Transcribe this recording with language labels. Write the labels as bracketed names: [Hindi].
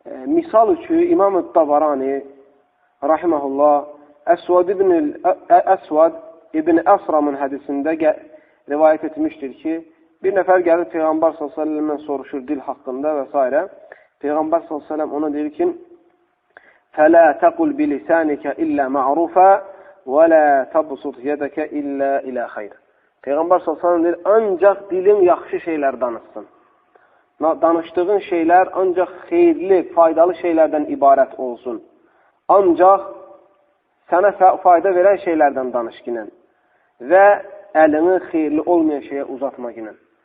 [Azerbaijani] Misal üçün, İmam-ı Tabarani, rahiməhullah, Əsvad ibn Əsramın hədisində rivayət etmişdir ki, bir nəfər gəlir Peyğəmbər s.ə.v-dən soruşur dil haqqında və s. Peyğəmbər s.ə.v ona deyir ki, [Arabic] فَلَا تَقُلْ بِلِسَانِكَ إِلَّا مَعْرُفًا وَلَا تَبْسُطْ يَدَكَ إِلَّا إِلَى خَيْرٍ. [Azerbaijani] Peyğəmbər s.ə.v deyir, ancaq dilin yaxşı şeylər danışsın. Danışdığın şeylər ancaq xeyirli, faydalı şeylərdən ibarət olsun. Ancaq sənə fayda verən şeylərdən danışqının və əlini xeyirli olmayan şeyə uzatmaqının.